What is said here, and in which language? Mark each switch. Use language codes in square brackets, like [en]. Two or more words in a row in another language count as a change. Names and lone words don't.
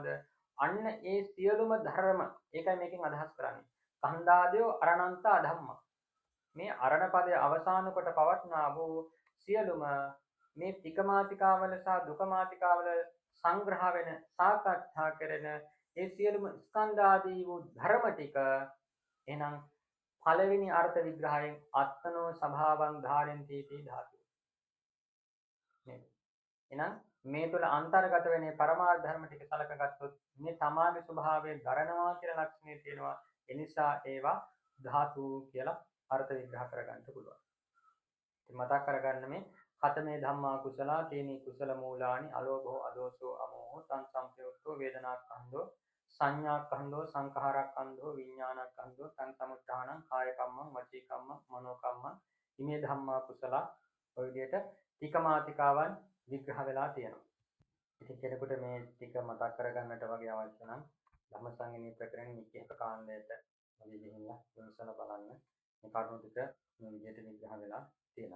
[si] අන්න ඒ සියලුම ධර්ම ඒකයි මේකෙන් අදහස් කරන්නේ [pi] කන්දාදයෝ අරණන්තා ධම්ම [si] මේ අරණ පදයේ අවසාන කොට පවත්නා වූ සියලුම මේ තිකමාතිකාවල සහ දුකමාතිකාවල සංග්‍රහ වෙන සාකච්ඡා කරන ඒ සියලුම ස්කන්ධ ආදී වූ ධර්ම ටික එහෙනම් පළවෙනි අර්ථ විග්‍රහයෙන් [pi] අත්තනෝ සභාවං ධාරෙන්ති ධාතු [si] නේද? එහෙනම් මේ තුළ අන්තර්ගත වෙන්නේ පරමාර්ථ ධර්ම ටික සලකගත්තොත් මේ සමාධි ස්වභාවයේ දරනවා කියන ලක්ෂණය තියෙනවා. ඒ නිසා ඒවා ධාතු කියලා අර්ථ විග්‍රහ කරගන්න පුළුවන්. ඉතින් මතක් කරගන්න මේ [pi] ඛතමේ ධම්මා කුසලා තේනි කුසල මූලානි අලෝභෝ අදෝසෝ අමෝහෝ තං සම්පයුක්තෝ වේදනාක්ඛන්‍தோ සංඥාක්ඛන්‍தோ සංඛාරක්ඛන්‍தோ විඥානක්ඛන්‍தோ තං සමුත්ථානං කාය කම්මං වචී කම්මං මනෝ කම්මං ඉමේ ධම්මා කුසලා [si] ඔය විදිහට තිකමාතිකාවන් විග්‍රහ වෙලා තියෙනවා. ඉතින් කෙනෙකුට මේ ටික මතක් කරගන්නට වගේ අවශ්‍ය නම් ධම්මසංගණී ප්‍රකරණ නිකේක කාණ්ඩයට වගේ ගිහිල්ලා විමසලා බලන්න. මේ කරුණු ටික මේ විදිහට විග්‍රහ වෙලා තියෙනවා.